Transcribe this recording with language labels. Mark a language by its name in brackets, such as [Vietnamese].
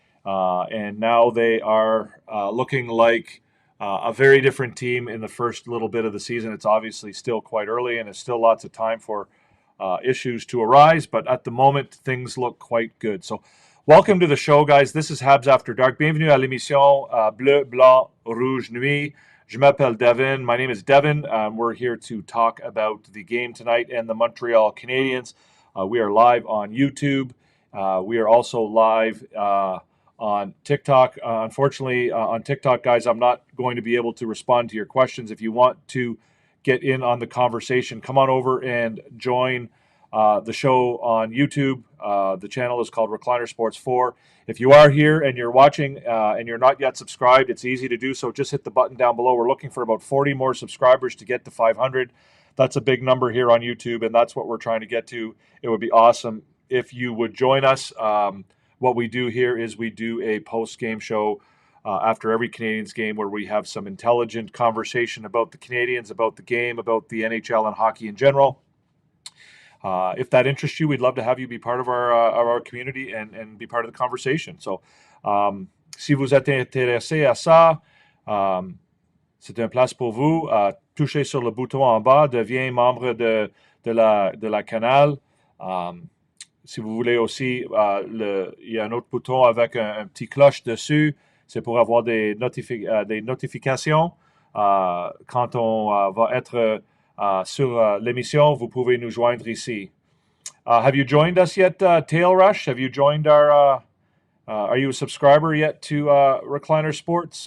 [English] And now they are looking like a very different team in the first little bit of the season. It's obviously still quite early, and there's still lots of time for issues to arise. But at the moment, things look quite good. So welcome to the show, guys. This is Habs After Dark. [French] Bienvenue à l'émission Bleu, Blanc, Rouge, Nuit. Je m'appelle Devin. [English] My name is Devin. We're here to talk about the game tonight and the Montreal Canadiens. We are live on YouTube. We are also live on TikTok. Unfortunately, on TikTok, guys, I'm not going to be able to respond to your questions. If you want to get in on the conversation, come on over and join the show on YouTube. The channel is called Recliner Sports 4. If you are here and you're watching and you're not yet subscribed, it's easy to do so. Just hit the button down below. We're looking for about 40 more subscribers to get to 500. That's a big number here on YouTube, and that's what we're trying to get to. It would be awesome if you would join us. What we do here is we do a post-game show after every Canadiens game where we have some intelligent conversation about the Canadiens, about the game, about the NHL and hockey in general. If that interests you, we'd love to have you be part of our community and be part of the conversation. [French] So, si vous êtes intéressé à ça, c'est une place pour vous. Touchez sur le bouton en bas, deviens membre de la canal. Si vous voulez aussi, il y a un autre bouton avec un petit cloche dessus. C'est pour avoir des notifications. Quand on va être sur l'émission, vous pouvez nous joindre ici. [English] Have you joined us yet, Tail Rush? Have you joined our... are you a subscriber yet to Recliner Sports?